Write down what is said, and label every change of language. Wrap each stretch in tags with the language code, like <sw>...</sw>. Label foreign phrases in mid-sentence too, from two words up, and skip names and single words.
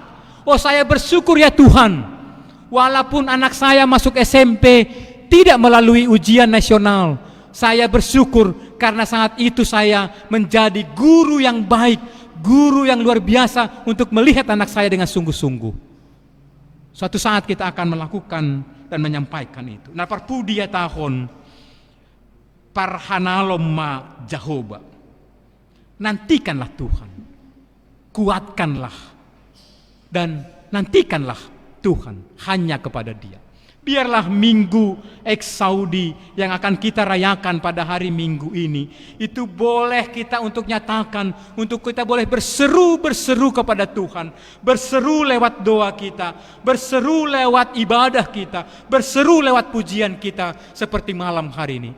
<id>Oh, saya bersyukur ya Tuhan, walaupun anak saya masuk SMP tidak melalui ujian nasional, saya bersyukur karena saat itu saya menjadi guru yang baik, guru yang luar biasa untuk melihat anak saya dengan sungguh-sungguh. Suatu saat kita akan melakukan dan menyampaikan itu. Nah,</id> <bts>parpudia tahun parhanalom ma Jehovah.</bts> <id>Nantikanlah Tuhan, kuatkanlah, dan nantikanlah Tuhan hanya kepada Dia. Biarlah minggu Eksaudi yang akan kita rayakan pada hari Minggu ini, itu boleh kita untuk nyatakan, untuk kita boleh berseru kepada Tuhan, berseru lewat doa kita, berseru lewat ibadah kita, berseru lewat pujian kita seperti malam hari ini.</id>